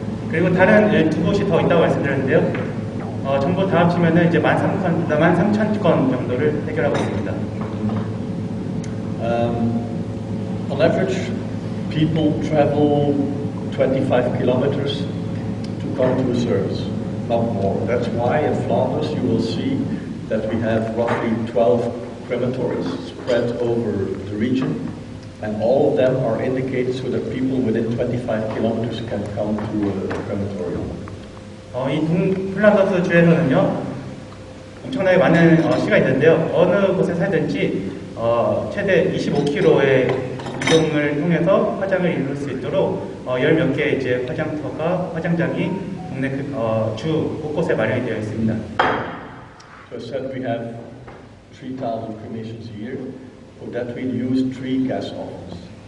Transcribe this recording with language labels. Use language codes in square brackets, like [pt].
[ko] 그리고 다른 2곳이 더 있다고 말씀드렸는데요. 전부 다 합치면은 이제 13,000건 정도를 해결하고 있습니다. [en] On average, people travel 25 kilometers to come to a service, not more. That's why in Flanders you will see that we have roughly 12 crematories spread over the region, and all of them are indicated so that people within 25 kilometers can come to a crematorium. [ko] 이 동플란더스 주에서는요 엄청나게 많은 시가 있는데요. 어느 곳에 살든지 최대 25km의 이동을 통해서 화장을 이룰 수 있도록 10몇 개의 이제 화장장이 동네 주 곳곳에 마련이 되어 있습니다. [en] So I said we have 3,000 cremations a year. For that we use 3 gas ovens.